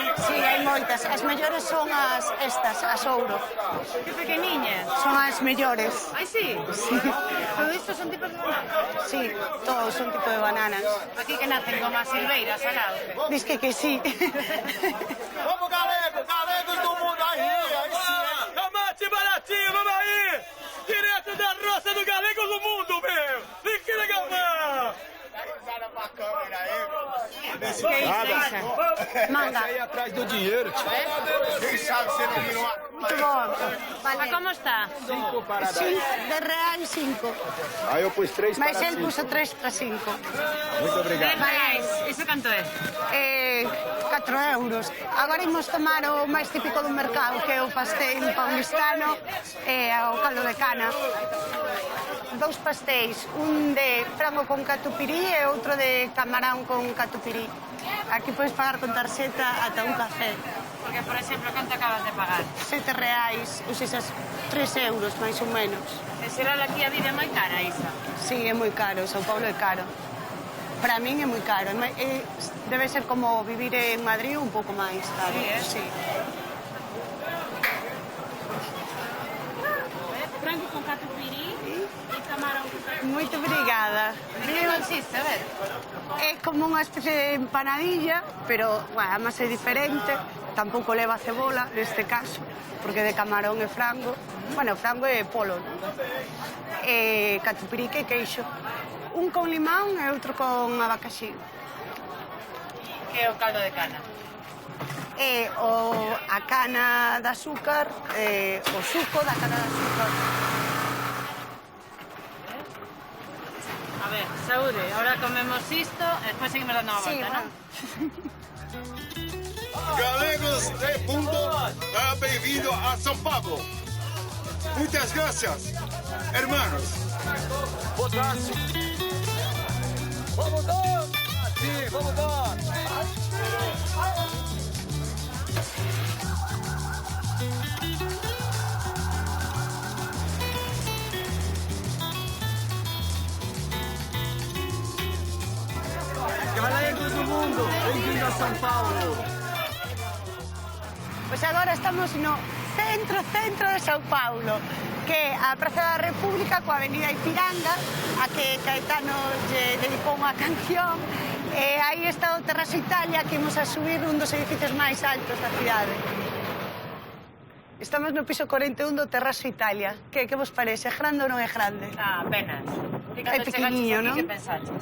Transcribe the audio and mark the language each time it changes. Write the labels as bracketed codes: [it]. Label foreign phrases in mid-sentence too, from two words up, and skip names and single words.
[gl] Sí, hai moitas. As mellores son as ouro. Que pequeniñas. Son as mellores. Ai, sí? Sí. Todo isto son tipos de banana? Sí, todos son tipo de bananas. Aquí que nacen como as silveiras, alado. Diz que sí. [pt] Vamos, galegos do mundo aí sim. Amate baratinho, vamos aí! Direto da roça do galego do mundo, meu! Vem que legal, mano! Manga. Aí atrás do dinheiro, tio. Quem sabe você não virou. Muito bom. Vale. Mas como está? 5 para dar. 5. Aí eu pus 3 para 5. [gl] Mas ele puso 3 para 5. [pt] Muito obrigado. [gl] Reais. Isso canto é? 4 euros. Agora imos tomar o máis típico do mercado, que é o pastel paulistano e o caldo de cana. 2 pastéis, un de frango con catupirí e outro de camarón con catupirí. Aquí podes pagar con tarxeta ata un café. Porque, por exemplo, canto acabas de pagar? 7 reais, ou sexas 3 euros, máis ou menos. En xeral aquí a vida é moi cara, Isa? Sí, é moi caro, São Paulo é caro. Para min é moi caro. Debe ser como vivir en Madrid un pouco máis caro. Sí, [pt] Frango com catupiry e camarão. Muito obrigada. [gl] Que consiste, a ver? É como unha especie de empanadilla, pero, bueno, a masa é diferente. Tampouco leva cebola, neste caso, porque de camarón e frango. Bueno, frango é polo, non? E catupirí que queixo. Un con limón e outro con abacaxi. Que é o caldo de cana? É a cana de azúcar, o suco da cana de azúcar. A ver, saúde, ahora comemos isto e despois seguimos dando unha volta, non? [pt] Galegos de mundo, bem-vindo a São Paulo. Muitas [es] gracias, hermanos. [pt] Potássio. Vamos dar! Sim, vamos dar! Galegos do mundo, bem-vindo a São Paulo. [gl] Pois agora estamos no centro de São Paulo, que é a Praza da República coa Avenida Ipiranga, a que Caetano lle dedicou unha canción, e aí está o Terrazo Italia, que imos a subir un dos edificios máis altos da cidade. Estamos no piso 41 do Terrazo Italia. Que vos parece? É grande ou non é grande? Ah, apenas. É pequeniño, non? Que pensaches?